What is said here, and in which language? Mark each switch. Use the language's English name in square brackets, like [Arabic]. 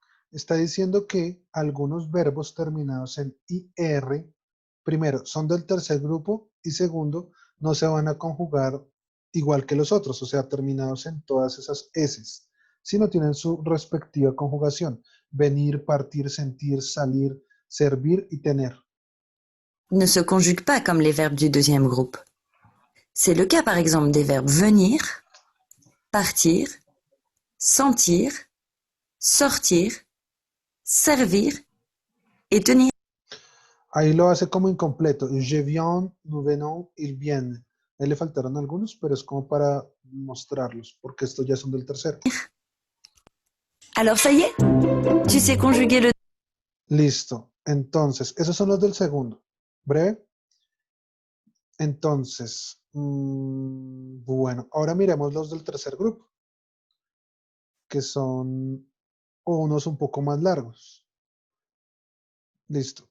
[Spanish] Está diciendo que algunos verbos terminados en IR, primero, son del tercer grupo y segundo, no se van a conjugar igual que los otros, o sea, terminados en todas esas S, sino tienen su respectiva conjugación. Venir, partir, sentir, salir, servir y tener. [French] Ne se conjuguent pas comme les verbes du deuxième groupe. C'est le cas par exemple des verbes venir, partir, sentir, sortir, servir et tenir. [Spanish] Ahí lo hace como incompleto. [French] Je viens, nous venons, ils viennent. [Spanish] Ahí le faltaron algunos, pero es como para mostrarlos, porque estos ya son del tercero. [French] Alors ça y est, tu sais conjuguer le... [Spanish] Listo. Entonces, esos son los del segundo. Breve. Entonces, bueno, ahora miremos los del tercer grupo, que son unos un poco más largos. Listo.